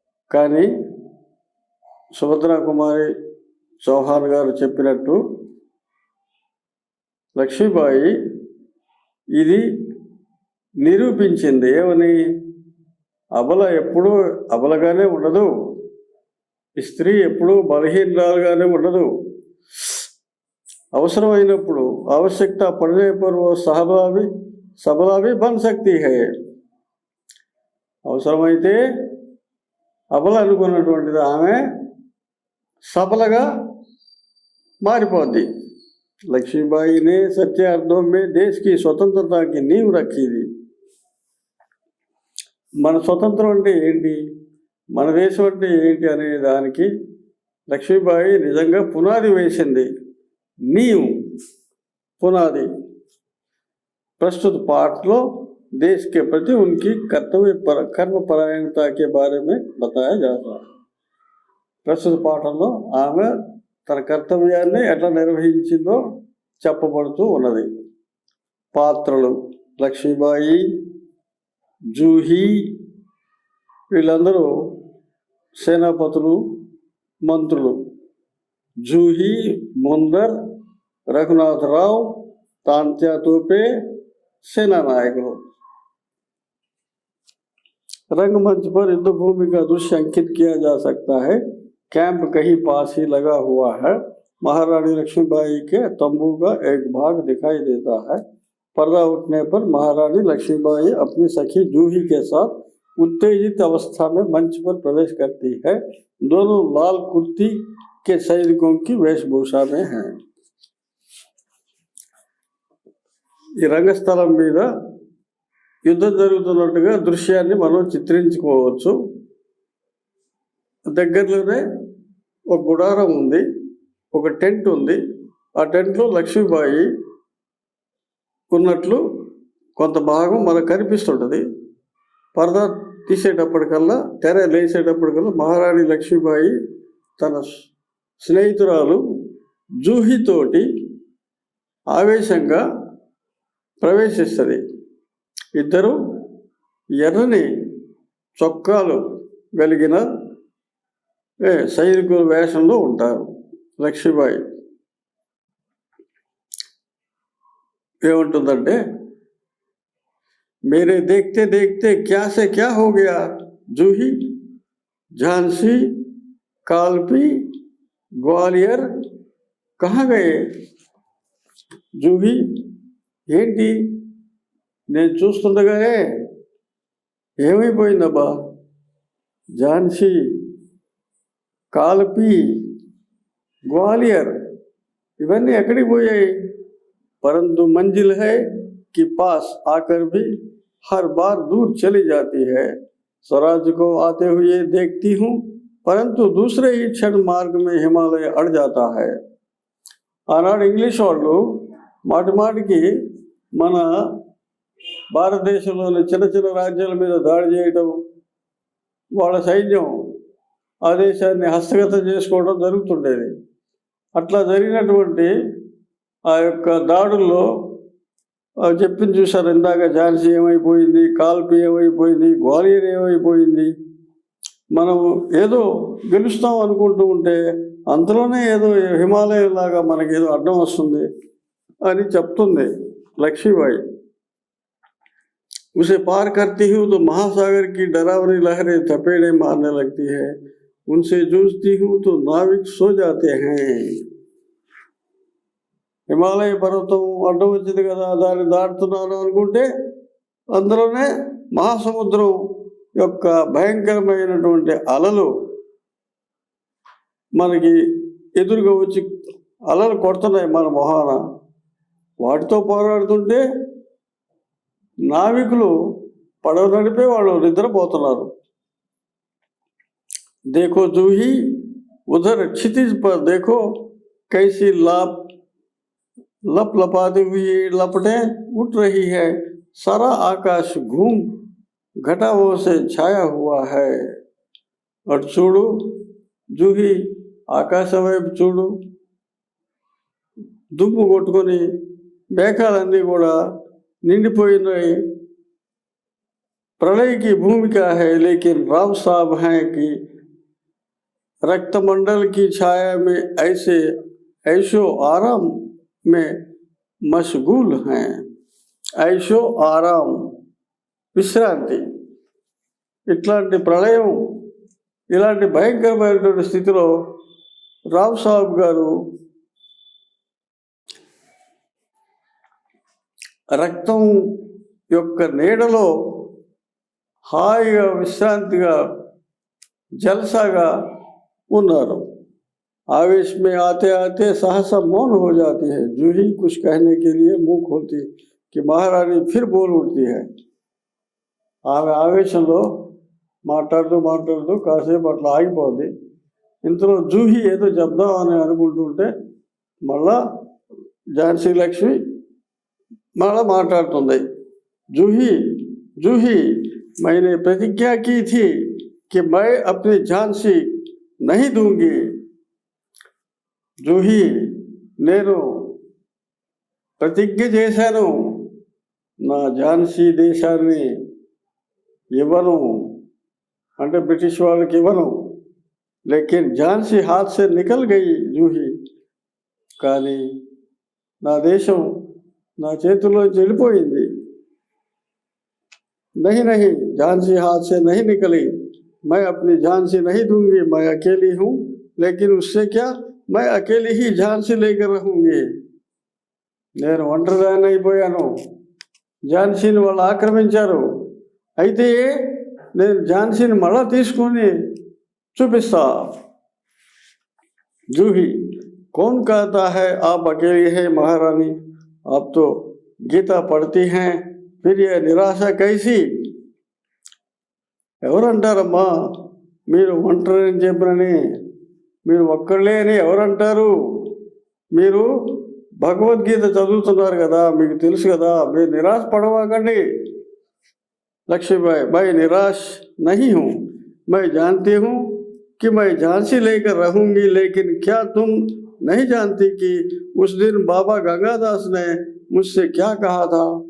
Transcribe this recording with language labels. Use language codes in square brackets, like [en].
[te] కానీ సుభద్రా కుమారి చౌహాన్ గారు చెప్పినట్టు లక్ష్మీబాయి ఇది నిరూపించింది. ఏమని? అబల ఎప్పుడూ అబలగానే ఉండదు, స్త్రీ ఎప్పుడూ బలహీనరాలుగానే ఉండదు. అవసరమైనప్పుడు [hi] आवश्यकता पड़ने पर वो सबला भी बन सकती है. [te] అవసరమైతే అబల అనుకున్నటువంటిది ఆమె సబలగా మారిపోద్ది. [hi] लक्ष्मीबाई ने सच्चे अर्थों में देश की स्वतंत्रता की नींव रखी थी. [te] మన స్వతంత్రం అంటే ఏంటి, మన దేశం అంటే ఏంటి అనే దానికి లక్ష్మీబాయి నిజంగా పునాది వేసింది. [hi] नींव पुनादी. प्रस्तुत पाठ लो देश के प्रति उनकी कर्म परायणता के बारे में बताया जाता है. [te] ప్రస్తుత పాఠంలో ఆమె తన కర్తవ్యాన్ని ఎట్లా నిర్వహించిందో చెప్పబడుతూ ఉన్నది. పాత్రలు లక్ష్మీబాయి, జూహీ వీళ్ళందరూ సేనాపతులు, మంత్రులు. జూహీ ముందర్, రఘునాథరావు, తాంత్యా తోపే [hi] सेना नायकों. रंगमंच पर युद्ध भूमि का दृश्य अंकित किया जा सकता है. कैंप कहीं पास ही लगा हुआ है. महारानी लक्ष्मीबाई के तंबू का एक भाग दिखाई देता है. पर्दा उठने पर महारानी लक्ष्मीबाई अपनी सखी जूही के साथ उत्तेजित अवस्था में मंच पर प्रवेश करती है. दोनों लाल कुर्ती के सैनिकों की वेशभूषा में हैं. [te] ఈ రంగస్థలం మీద యుద్ధం జరుగుతున్నట్టుగా దృశ్యాన్ని మనం చిత్రించుకోవచ్చు. దగ్గరలోనే ఒక గుడారం ఉంది, ఒక టెంట్ ఉంది. ఆ టెంట్లో లక్ష్మీబాయి ఉన్నట్లు కొంత భాగం మనకు కనిపిస్తుంటుంది. పరదా తీసేటప్పటికల్లా, తెర లేసేటప్పటికల్లా మహారాణి లక్ష్మీబాయి తన స్నేహితురాలు జూహీతోటి ఆవేశంగా ప్రవేశిస్తుంది. ఇద్దరు ఎర్రని చొక్కాలు కలిగిన సైనికుల వేషంలో ఉంటారు. లక్ష్మీబాయి ఏమంటుందంటే, [hi] मेरे देखते देखते क्या से क्या हो गया जूही, झांसी, कालपी, ग्वालियर कहाँ गए? [te] जूही ఏంటి నేను చూస్తుండగానే ఏమైపోయిందబ్బా? ఝాన్సీ, కాల్పీ, గ్వాలియర్ ఇవన్నీ ఎక్కడికి పోయాయి? [hi] परंतु मंजिल है कि पास आकर भी हर बार दूर चली जाती है. स्वराज को आते हुए देखती हूँ, परंतु दूसरे ही क्षण मार्ग में हिमालय अड़ जाता है. [te] ఆనాడు ఇంగ్లీష్ వాళ్ళు మాటి మాటికి మన భారతదేశంలోని చిన్న చిన్న రాజ్యాల మీద దాడి చేయటం, వాళ్ళ సైన్యం ఆ దేశాన్ని హస్తగతం చేసుకోవడం జరుగుతుండేది. అట్లా జరిగినటువంటి ఆ యొక్క దాడుల్లో చెప్పింది చూసారు ఇందాక. ఝాన్సీ ఏమైపోయింది, కాల్పీ ఏమైపోయింది, గ్వాలియర్ ఏమైపోయింది. మనం ఏదో గెలుస్తాం అనుకుంటూ ఉంటే అంతలోనే ఏదో హిమాలయం లాగా మనకేదో అడ్డం వస్తుంది అని చెప్తుంది लक्ष्मीबाई. [hi] उसे पार करती हूँ तो महासागर की डरावनी लहरें थपेड़े मारने लगती है. उनसे जूझती हूँ तो नाविक सो जाते हैं. [te] హిమాలయ పర్వతం అడ్డం వచ్చింది కదా, దాన్ని దాటుతున్నాను అనుకుంటే అందులోనే మహాసముద్రం యొక్క భయంకరమైనటువంటి అలలు మనకి ఎదురుగా వచ్చి అలలు కొడుతున్నాయి మన మొహాన. వాటితో పోరాడుతుంటే నావికులు పడవ నడిపే వాళ్ళు నిద్రపోతున్నారు. [hi] देखो जूही, उधर क्षितिज पर देखो कैसी लप लपाती हुई लपटें उठ रही है. सारा आकाश घूम घटाओं से छाया हुआ है। और [te] చూడు జూహి ఆకాశం వైపు చూడు, దుమ్ము కొట్టుకొని మేఘాలన్నీ కూడా నిండిపోయినాయి। [hi] प्रलय की भूमिका है, लेकिन राव साहब हैं कि रक्तमंडल की छाया में ऐसे ऐशो आराम में मशगूल हैं। ऐशो आराम విశ్రాంతి। [te] ఇట్లాంటి ప్రళయం, ఇలాంటి భయంకరమైనటువంటి స్థితిలో రావ్ సాహబ్ గారు రక్తం యొక్క నీడలో హాయిగా విశ్రాంతిగా జల్సాగా ఉన్నారు। [hi] आवेश में आते आते सहसा मौन हो जाती है। जूही कुछ कहने के लिए मुंह खोलती कि महारानी फिर बोल उठती है। [te] ఆమె ఆవేశంలో మాట్లాడుతూ కాసేపు అట్లా ఆగిపోద్ది। ఇంతలో జూహి ఏదో చెప్దామని అనుకుంటుంటే మళ్ళా ఝాన్సీ లక్ష్మి మళ్ళా మాట్లాడుతుంది। [hi] जूही जूही मैंने प्रतिज्ञा की थी कि मैं अपनी झांसी नहीं दूंगी। [te] జూహి నేను ప్రతిజ్ఞ చేశాను, నా ఝాన్సీ దేశాన్ని ఇవ్వను, అంటే బ్రిటిష్ వాళ్ళకి ఇవ్వను। [hi] లేకిన్ ఝాన్సీ హాత్ సే నికల్ గయి జూహి, [te] కానీ నా దేశం నా చేతుల్లోంచి వెళ్ళిపోయింది। [hi] नहीं नहीं, झांसी हाथ से नहीं निकली। मैं अपनी झांसी नहीं दूंगी। मैं अकेली हूँ, लेकिन उससे क्या, मैं अकेली ही झांसी लेकर रहूंगी। [te] నేను ఒంటరిదాన్ని అయిపోయాను, ఝాన్సీని వాళ్ళు ఆక్రమించారు, అయితే నేను ఝాన్సీని మళ్ళా తీసుకొని చూపిస్తా। [hi] जूही कौन कहता है आप अकेली है महारानी? आप तो गीता पढ़ती हैं, फिर यह నిరాశ कैसी? [te] ఎవరంటారమ్మా మీరు ఒంటరి అని చెప్పనని? మీరు ఒక్కళ్ళే అని ఎవరంటారు? మీరు భగవద్గీత చదువుతున్నారు కదా, మీకు తెలుసు కదా, మీరు నిరాశ పడవాకండి। [hi] लक्ष्मीबाई, मैं निराश नहीं हूँ। मैं जानती हूँ कि मैं झांसी लेकर रहूंगी, लेकिन क्या तुम नहीं जानती कि उस दिन बाबा गंगादास ने मुझसे क्या कहा था?